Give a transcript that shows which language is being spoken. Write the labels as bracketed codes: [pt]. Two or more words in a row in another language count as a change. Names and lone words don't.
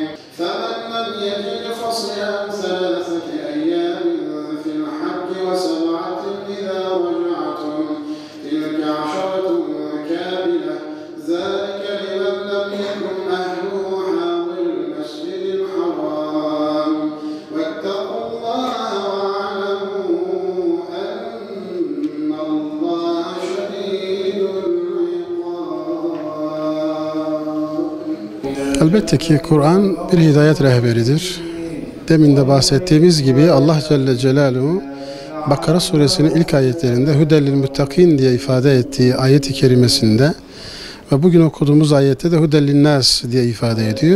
[ar] فَمَنْ لَمْ يَجِدْ فَصِيَامُ 3 أيام في الحج و7 إذا رجعتم تلك 10 كاملة ذلك لمن لم يكن أهله حاضر المسجد الحرام واتقوا الله واعلموا أن الله شديد العقاب. [tr] Elbette ki Kur'an bir hidayet rehberidir. Demin de bahsettiğimiz gibi Allah [ar] جل جلاله [tr] Bakara suresinin ilk ayetlerinde [ar] هدى للمتقين [tr] diye ifade ettiği ayet-i kerimesinde ve bugün okuduğumuz ayette de [ar] هدى للناس [tr] diye ifade ediyor.